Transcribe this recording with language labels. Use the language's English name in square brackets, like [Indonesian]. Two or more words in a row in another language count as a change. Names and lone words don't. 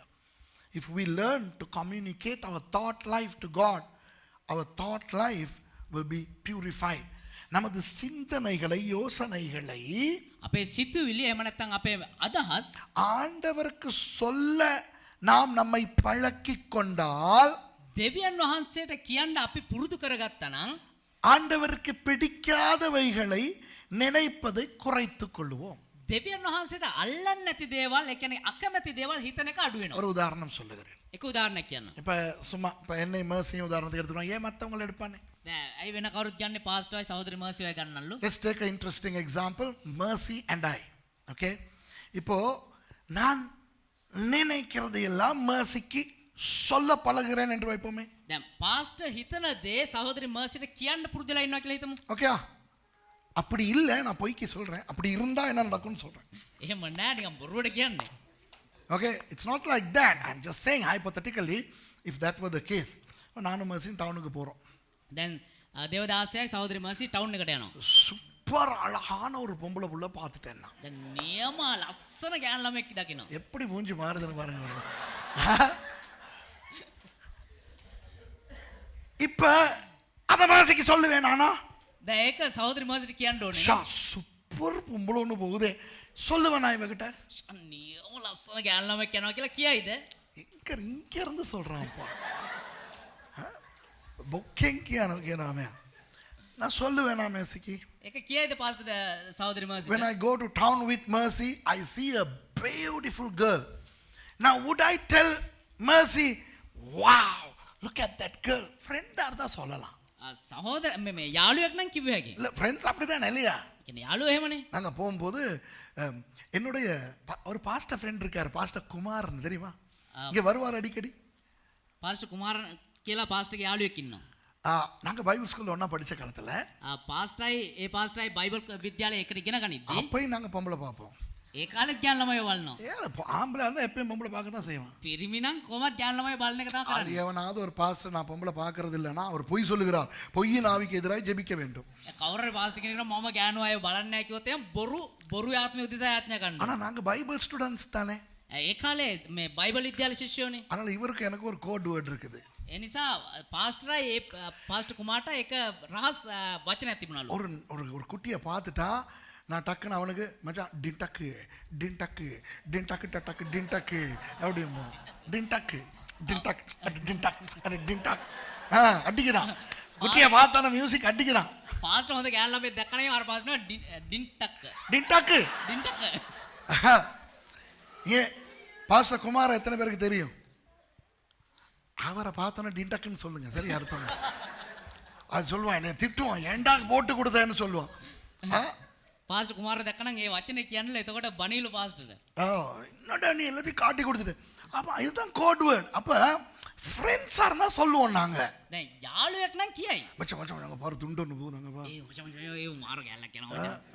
[English] If we learn to communicate our thought life to God, our thought life will be purified. [Tamil] நமது சிந்தனைகளை யோசனைகளை [Sinhala] අපේ සිතුවිලි එහෙම නැත්නම් අපේ අදහස් [Tamil] ஆண்டவருக்கு சொல்ல நாம் நம்மை பழக்கிக் கொண்டால், [Sinhala] දෙවියන් වහන්සේට කියන්න අපි පුරුදු කරගත්තා නම් [Tamil] ஆண்டவருக்கு பிடிக்காதவைகளை நினைப்பதை குறைத்துக் கொள்வோம். [Sinhala] දෙවියන් වහන්සේට අල්ලන්නේ නැති දේවල්, ඒ කියන්නේ අකමැති දේවල් හිතන එක අඩු වෙනවා. [Tamil] ஒரு உதாரணம் சொல்லுகிறேன். [Sinhala] එක උදාහරණයක් කියන්න. [Tamil] இப்போ சும்மா இப்போ என்னை mercy உதாரணத்துக்கு எடுத்துக்கலாம், ஏன் மற்றவங்களை எடுப்பானே? [Sinhala] දැන් ඇයි වෙන කවුරුත් ගන්නේ පාස්ටර්යි සහෝදරි මර්සියයි ගන්නල්ලු? [English] Let's take an interesting example, mercy and I. [Tamil] Okay, இப்போ நான் நினைக்கிறது எல்லாம் mercyக்கு சொல்ல பழகுறேன் என்று வைப்போமே. [Sinhala] දැන් පාස්ටර් හිතන දේ සහෝදරි මර්සියට කියන්න පුරුදුලා ඉන්නවා කියලා හිතමු. [Tamil] ஓகே, அப்படி இல்லை, நான் பொய்க்கு சொல்றேன். அப்படி இருந்தா என்ன நடக்கும்னு சொல்றேன். [Sinhala] එහෙම නෑ නිකන් බොරුවට කියන්නේ. [English] Okay, it's not like that. I'm just saying hypothetically, if that were the case. [Tamil] நானும் mercyயும் டவுனுக்கு போறோம். [Sinhala] දැන් දේවදාසයයි සහෝදරි මර්සි ටවුන් එකට යනවා. [Tamil] சூப்பர் அழகான ஒரு பொம்பளை புள்ள பார்த்துட்டேன் நான். [Sinhala] දැන් නියම ලස්සන ගෑනු ළමෙක් දකිනවා. [Tamil] எப்படி மூஞ்சி மாறுதுன்னு பாருங்க. இப்ப அத mercyக்கு சொல்லுவேன் நானா? [Sinhala] දැන් ඒක සහෝදරි මර්සිට කියන්න ඕනේ. [Tamil] ஷா சூப்பர் பொம்பளை ஒன்று போகுதே, சொல்லுவேன் நான் இவகிட்ட. [Sinhala] නියම ලස්සන ගෑනු ළමෙක් යනවා කියලා කියයිද? [Tamil] இங்க இருந்து சொல்றான்ப்பா. பொக்கெங்கியான கேனாமே நான் சொல்லுவேன் நான் mercyக்கு. [Sinhala] ඒක කියයිද පාස්ටර් සහෝදරි මර්සිට? [English] When I go to town with mercy, I see a beautiful girl. Now would I tell mercy, wow, look at that girl? [Tamil] Friend ஆ இருந்தா சொல்லலாம். [Sinhala] සහෝදර මේ යාළුවෙක් නම් කිව්ව හැකි. [Tamil] இல்ல ஃப்ரெண்ட்ஸ் அப்படிதான் இல்லையா? [Sinhala] කියන්නේ යාළුවෝ එහෙමනේ. [Tamil] நாங்க போகும்போது என்னுடைய ஒரு [English] pastor friend [Tamil] இருக்காரு, பாஸ்டர் குமார்னு தெரியுமா? இங்க வருவார் அடிக்கடி. [Sinhala] පාස්ටර් කුමාර කියලා පාස්ටර්ගේ යාළුවෙක් ඉන්නවා. [Tamil] நாங்க [English] Bible school [Tamil] ஒண்ணா படிச்ச காலத்துல [Sinhala] පාස්ටර්යි බයිබල් විද්‍යාලයේ එකට ඉගෙන ගනිද්දී [Tamil] அப்பயும் நாங்க பொம்பளை பார்ப்போம். [Sinhala] ඒ කාලෙත් ගෑනු ළමයි බලනවා. [Tamil] ஆம்பளை இருந்தா எப்பயும் பொம்பளை பார்க்க தான் செய்வான். [Sinhala] පිරිමි නම් කොහොමද ගෑනු ළමයි බලන එක තමයි [Tamil] அது [Sinhala] කරන්නේ. [Tamil] எவனாவது ஒரு பாஸ்டர் நான் பொம்பளை பார்க்கறது இல்லைன்னா அவர் பொய் சொல்லுகிறார், பொய்யின் ஆவிக்கு எதிராக ஜெபிக்க வேண்டும். [Sinhala] කවුරුහරි පාස්ටර් කෙනෙක් නම් මම ගෑනු අය බලන්නේ නැහැ කිව්වොත් එහෙනම් බොරු ආත්මය උදෙසා යාඥා කරනවා. [Tamil] ஆனா நாங்க [English] Bible students [Tamil] தானே. [Sinhala] ඒ කාලේ මේ බයිබල් විද්‍යාල ශිෂ්‍යෝනේ. [Tamil] அதனால இவருக்கு எனக்கு ஒரு [English] code word [Tamil] இருக்குது. [Sinhala] ඒ නිසා පාස්ටර්යි ඒ පාස්ටර් කුමාරට එක රහස් වචනයක් තිබුණලු. [Tamil] ஒரு ஒரு ஒரு குட்டியை பார்த்துட்டா நான் டக்குன்னு அவனுக்கு மச்சான் டின்டக்கு டின்டக்கு டின்டக்கு டக்கு டின்டக்கு அப்படிமோ டின்டக்கு டின்டக் டின்டக் டின்டக் அடிக்கிறான். குட்டியை பார்த்தான மியூசிக் அடிக்கிறான். [Sinhala] පාස්ටර් හොඳ ගෑනු ළමෙක් දැක්කම අර පාස්ටර් ඩින්ටක් [Tamil] டின்டக்கு. ஏன் பாஸ்டர் குமார் எத்தனை பேருக்கு தெரியும்? அவரை பார்த்தோன்னா டின்டக்குன்னு சொல்லுங்க, சரி அர்த்தம். அது சொல்லுவான், என்னை திட்டுவான், ஏண்டா போட்டு கொடுத்தேன்னு சொல்லுவான். [Sinhala] පාස්ටර් කුමාර දැක්කනම් ඒ වචනේ කියන්නல එතකොට බණීලු පාස්ටර්ට. [Tamil] என்னடா நீ எல்லாத்தையும் காட்டி கொடுத்துட்டு. அப்ப இதுதான் [English] code word. [Tamil] அப்ப ஃப்ரெண்ட்ஸா இருந்தா சொல்லுவோம் நாங்க. [Sinhala] දැන් යාළුවෙක් නම් කියයි. [Tamil] மச்சான் மச்சான் நாங்க பாரு துண்டு ஒன்று போகுதாங்க பா. [Sinhala] ඒ මචං ඒ මාර ගෑල්ලක් යනවා.